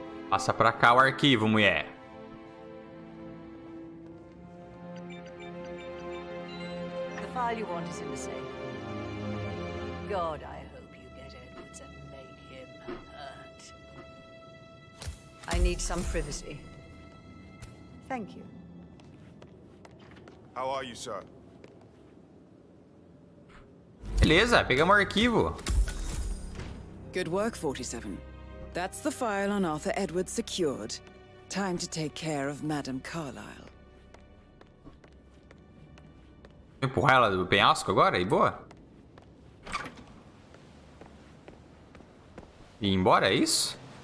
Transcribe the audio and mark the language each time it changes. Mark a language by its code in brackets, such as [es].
[pt] Passa pra cá o arquivo, mulher. [en] The file you want is in the safe. God, I hope you get Edwards and make him hurt. I need some privacy. Thank you. How are you, sir? [pt] Beleza, pegamos o arquivo. [en] Good work, 47. That's the file on Arthur Edwards secured. Time to take care of Madame Carlyle. [pt] Empurrar ela do penhasco agora e boa? E ir embora, é isso?